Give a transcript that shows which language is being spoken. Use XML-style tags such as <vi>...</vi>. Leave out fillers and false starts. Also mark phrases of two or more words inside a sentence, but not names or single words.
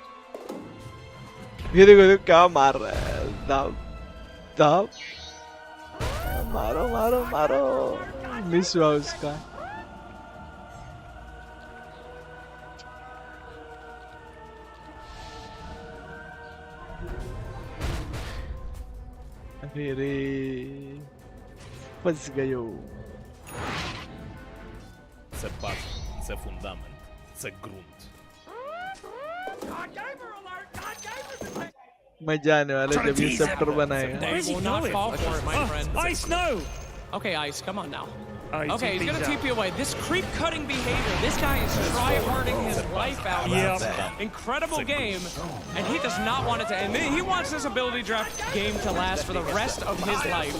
<hi>ये देखो क्या मार रहा है। दाब मारो मिस हुआ उसका। अरे फंस गयो।</hi> <uk>Це база, це фундамент, це ґрунт.</uk> <hi>मजा आने वाला जब ये सेप्टर बनाएगा।</hi> <en>Will not fall for it, my friend. Ice, no! Okay, Ice, come on now. Ice, Okay, he's gonna TP TP away. This creep-cutting behavior, this guy is try-harding his life out. Yep. Incredible game, and he does not want it to end. He wants this ability draft game to last for the rest of his life.</en>